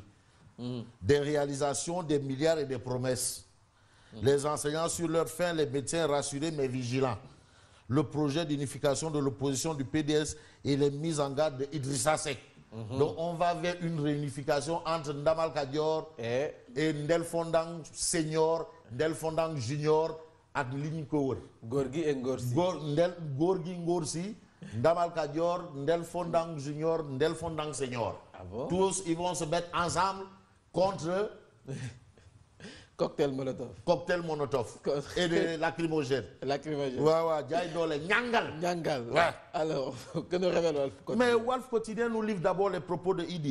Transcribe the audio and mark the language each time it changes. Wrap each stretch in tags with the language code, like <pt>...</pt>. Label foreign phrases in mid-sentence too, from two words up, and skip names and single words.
<fr>Des réalisations, des milliards et des promesses. Les enseignants sur leur faim, les médecins rassurés mais vigilants. Le projet d'unification de l'opposition du PDS et les mises en garde d'Idrissa Seck. Donc on va vers une réunification entre Ndamal Kadior et Ndel Fondang Senior, Ndel Fondang Junior et Ligny Kower. Gorgui et Ngorsi. Gorgui Ngorsi, Ndamal Kadior, Ndel Fondang Junior, Ndel Fondang Senior. Tous ils vont se mettre ensemble contre cocktail Molotov. Cocktail Molotov. Et des lacrymogènes. Lacrymogènes. Nyangal. Alors, que nous révèle Walf Quotidien? Mais Walf Quotidien nous livre d'abord les propos de Idi.</fr>